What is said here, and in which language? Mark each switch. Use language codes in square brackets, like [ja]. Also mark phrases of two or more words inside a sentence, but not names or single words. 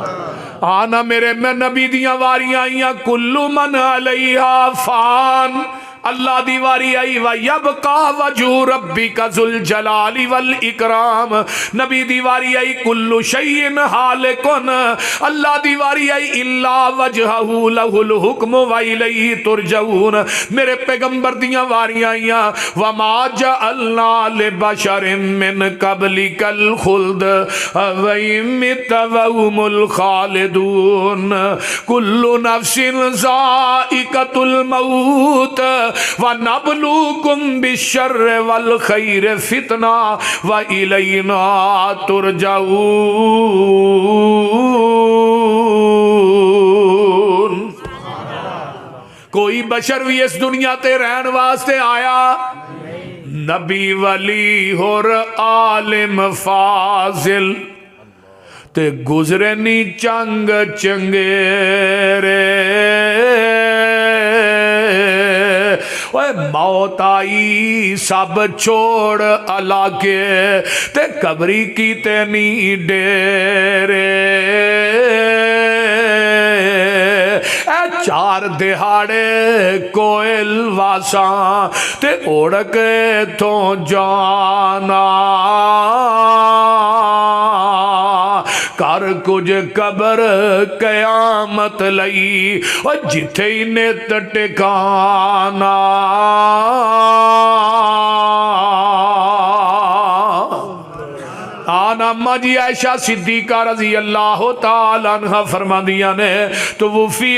[pa] آنا میرے میں نبی دیاں واریاں آئیاں, [ar] كل من عليها فان, [pa] اللہ دی واری آئی [ar] وَيَبْقَى وَجْهُ رَبِّكَ ذُو الْجَلَالِ وَالْإِكْرَامِ [pa] نبی دی واری آئی [ar] كُلُّ شَيْءٍ حَالِقٌ [pa] اللہ دی واری آئی [ar] إِلَّا وَجْهَهُ لَهُ الْحُكْمُ وَإِلَيْهِ تُرْجَعُونَ [pa] میرے پیغمبر دیاں واریاں آئیاں [ar] وَمَا جَعَلْنَا لِبَشَرٍ مِّن قَبْلِكَ الْخُلْدَ وَإِن مِّتَّ وَهُمُ الْخَالِدُونَ كُلُّ نَفْسٍ ذَائِقَةُ الْمَوْتِ وَنَبْلُوكُمْ بِالشَّرِّ وَالْخَيْرِ فِتْنَةً وَإِلَيْنَا تُرْجَعُونَ [pa] کوئی بشر بھی اس دنیا تے رہن واسطے آیا نبی ولی اور عالم فاضل تے گزرے نی چنگ چنگیرے موت آئی سب چھوڑ علاقے تے قبری کی تے نی ڈیرے چار دہاڑے کوئل واساں تے اڑک تو جانا کر کچھ قبر قیامت لئی اور جتھے انہیں ٹکانا آنا اما جی عائشہ صدیقہ [ar] رضی اللہ تعالیٰ عنہ [pa] فرما دیا نے تو وفی